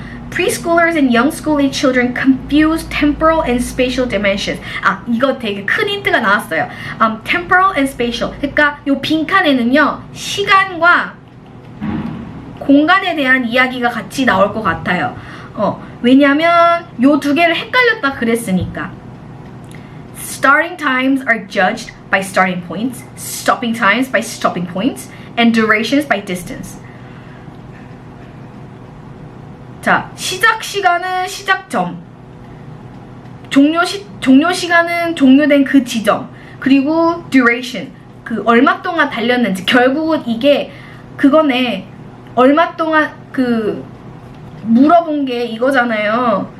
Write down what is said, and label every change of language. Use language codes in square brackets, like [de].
[en] Preschoolers and young school-age children confuse temporal and spatial dimensions. [ko] 이거 되게 큰 힌트가 나왔어요. [en] Temporal and spatial. [ko] 그러니까 요 빈칸에는요, 시간과 공간에 대한 이야기가 같이 나올 것 같아요. 왜냐면 요 두 개를 헷갈렸다 그랬으니까. [en] Starting times are judged by starting points, stopping times by stopping points, and durations by distance. [ko] 자, 시작 시간은 시작점, 종료 시간은 종료된 그 지점, 그리고 duration, 그 얼마 동안 달렸는지. 결국은 이게 그거네. 얼마 동안 그 물어본 게 이거잖아요.